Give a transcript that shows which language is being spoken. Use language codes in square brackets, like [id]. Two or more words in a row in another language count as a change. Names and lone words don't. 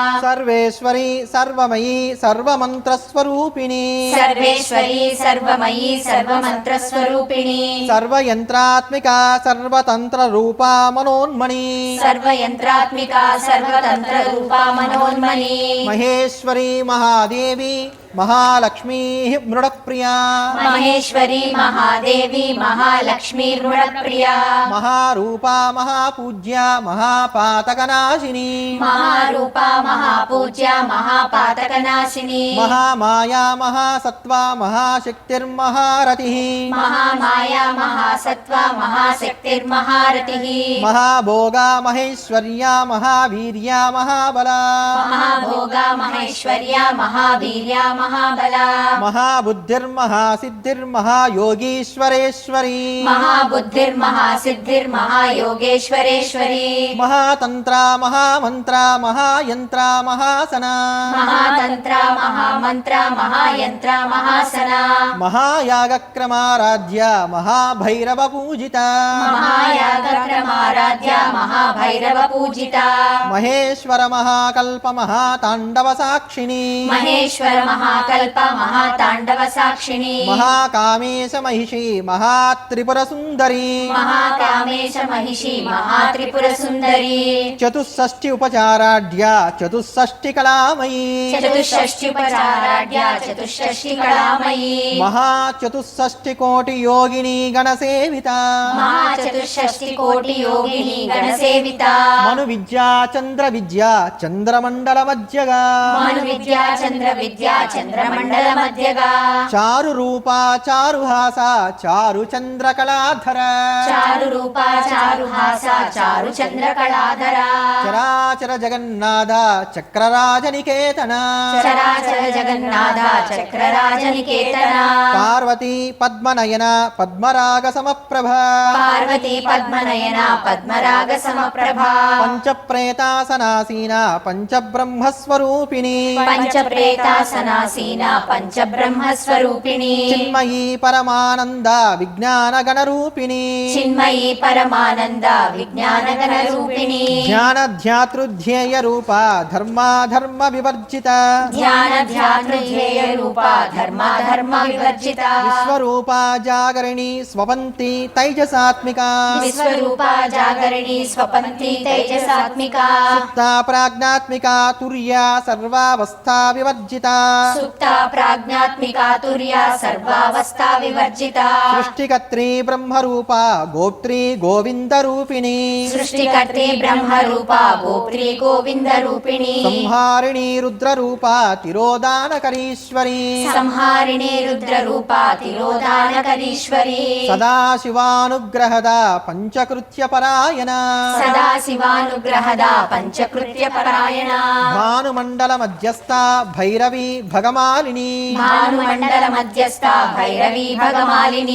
[sa] సర్వేశ్వరి సర్వమయీ సర్వమంత్ర సర్వమంత్రస్వరూపిణి सर्वेश्वरी सर्वमयी सर्वमन्त्रस्वरूपिणी సర్వయంత్రాత్మిక సర్వతంత్రరూపా మనోన్మణి सर्वयन्त्रात्मिका सर्वतन्त्ररूपा मनोन्मनी మహేశ్వరి మహాదేవి మహాలక్ష్మీ మృడప్రియా महेश्वरी महादेवी महालक्ष्मी मृडप्रिया మహారూపా మహాపూజ్య మహాపాతకనాశిని महारूपा महापूज्या महापातकनाशिनी మహామాయా మహాసత్వా మహాశక్తిర్మహారతి महामाया महासत्त्वा महाशक्तिर्महारतिः మహాభోగా మహేశ్వర్యా మహావీర్యా మహాబలా महाभोगा महेश्वर्या महावीर्या महाबला మహాబుద్ధిర్మహాసిద్ధిర్మహాయోగీశ్వరేశ్వరీ महाबुद्धिर्महासिद्धिर्महायोगेश्वरेश्वरी మహాతంత్ర మహామంత్ర మహాయంత్ర మహాసన महातन्त्र महामन्त्र महायन्त्र महासना మహాయాగక్రమారాధ్య మహాభైరవ పూజిత महायागक्रमाराध्या महाभैरव पूजिता మహేశ్వర మహాకల్ప మహాతాండవ సాక్షిణి महेश्वर महाकल्प महाताण्डव साक्षिणी మహాకామేశ మహిషి మహాత్రిపుర సుందరి महाकामेश महिषी महात्रिपुर सुन्दरी చతుషష్ఠి ఉపచారాఢ్య చతుషష్ఠి కళామయీ चतुष्षष्टिपचाराढ्या चतुष्षष्टिकलामयी మహాచతుషష్ఠి కోటి యోగిని గణసేవిత महाचतुष्षष्टिकोटियोगिनी गणसेविता మను విద్యా చంద్ర విద్యా చంద్రమండల మధ్యగా मनुविद्या चन्द्रविद्या चन्द्रमण्डलमध्यगा చారు రూపా చారుహాస చారు చంద్రకళాధర चारुरूपा चारुहासा चारुचन्द्रकलाधरा చరాచర జగన్నాథ చక్రరాజనికేతన चराचर जगन्नाथ चक्रराजनिकेतना పార్వతీ పద్మనయన పద్మరాగ సమప్రభ पार्वती पद्मनयना पद्मराग समप्रभा పంచప్రేతాసనాసీన పంచబ్రహ్మస్వరూపిణి पञ्चप्रेतासनासीना पञ्चब्रह्मस्वरूपिणी చిన్మయీ పరమానంద విజ్ఞాన గణరూపిణి चिन्मयी परमानन्द विज्ञानगणरूपिणी ధ్యానధ్యాతృధ్యేయ రూప ధర్మాధర్మ వివర్జిత ध्यानध्यातृध्येयरूपा धर्माधर्म विवर्जिता విశ్వరూపా జాగరిణి స్వపంతి తైజసాత్మికా विश्वरूपा जागरिणी स्वपन्ती तेजसात्मिका సుప్తా ప్రాజ్ఞాత్మికా తుర్యా సర్వావస్థా వివర్జిత सुप्ता प्राज्ञात्मिका तुर्या सर्वावस्था विवर्जिता సృష్టికర్త్రీ బ్రహ్మరూపా గోప్త్రీ గోవిందరూపిణి सृष्टिकर्त्री ब्रह्मरूपा गोप्त्री गोविन्दरूपिणी సంహారిణీ రుద్రరూపా తిరోదానకరీశ్వరీ संहारिणी रुद्ररूपा तिरोधानकरीश्वरी సదాశివానుగ్రహద పంచకృత్య పరాయణ सदा शिवानुग्रहदा पञ्चकृत्यपरायणा భానుమండల మధ్యస్థ భైరవి భగమాలిని भानुमण्डलमध्यस्था भैरवी भगमालिनी